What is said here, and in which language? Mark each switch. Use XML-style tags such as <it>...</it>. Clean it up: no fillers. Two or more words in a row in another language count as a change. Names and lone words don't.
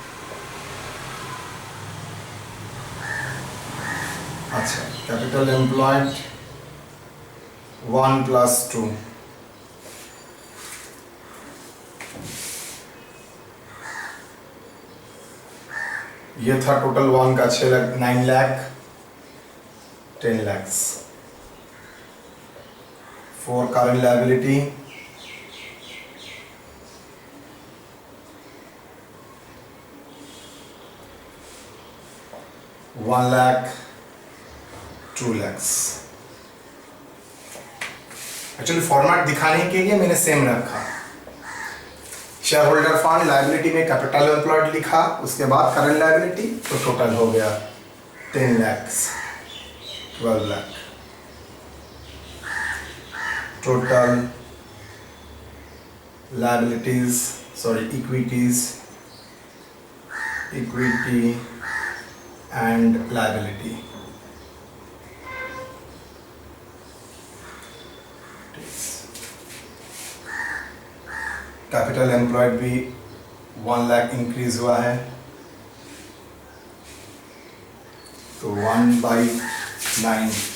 <hi>अच्छा,</hi> <en>capital employed</en> <hi>1 + 2, ये था टोटल 1 का 6 लाख 9 लाख 10 lakhs।</hi> <en>4 current liability, 1 lakh 2 lakhs।</en> <hi>एक्चुअली फॉर्मेट दिखाने के लिए मैंने सेम रखा।</hi> <en>shareholder fund liability</en> <hi>में</hi> <en>capital employed</en> <hi>लिखा, उसके बाद</hi> <en>current liability,</en> <hi>तो टोटल हो गया 10 lakhs 12 lakh।</hi> <en>total liabilities, sorry, equities, equity and liability। capital employed</en> <hi>भी 1 लाख इंक्रीज हुआ है, तो 1/9</hi>